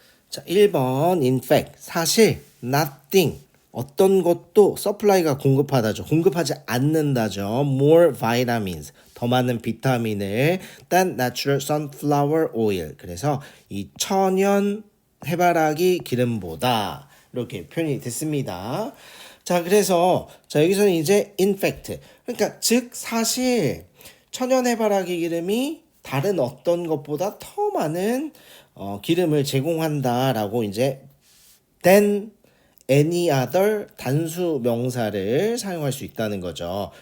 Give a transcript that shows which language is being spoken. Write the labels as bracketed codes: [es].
[ko] 자, 1번 [en] in fact [ko] 사실 nothing 어떤 것도 supply가 공급하다죠. 공급하지 않는다죠. [en] more vitamins [ko] 더 많은 비타민을 [en] than natural sunflower oil. [ko] 그래서 이 천연 해바라기 기름보다 이렇게 표현이 됐습니다. 자, 그래서 자 여기서는 이제 in fact 그러니까 즉 사실 천연 해바라기 기름이 다른 어떤 것보다 더 많은 기름을 제공한다라고 이제 [en] than any other [ko] 단수 명사를 사용할 수 있다는 거죠.